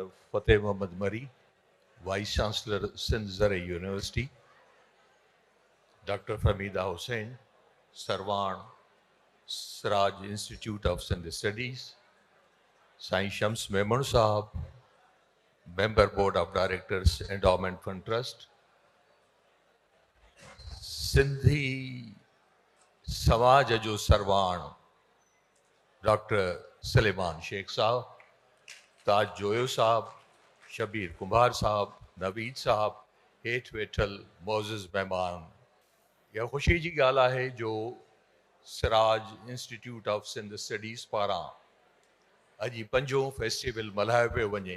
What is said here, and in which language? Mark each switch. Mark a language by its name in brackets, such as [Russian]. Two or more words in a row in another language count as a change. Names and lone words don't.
[English] Fateh Mohammad Mari, Vice Chancellor Sindh Zarai University, Dr. Famida Hussain, Sarwan Siraj Institute of Sindh Studies, Sai Shams Memon Sahab, Member Board of Directors, Endowment Fund Trust, [Sindhi] Sindhi Samaj जो सरवाण डॉक्टर सलेमान शेख साहब, ताज जोयो साहब, शबीर कुमार साहब, नवीद साहब, हेठ वेठल मोज़िज़ महिमान, यह ख़ुशी जी ॻाल्हि आहे जो सिराज इंस्टीट्यूट ऑफ सिंध स्टडीज़ पारां अॼु पंजों फेस्टिवल मल्हायो पियो वञे।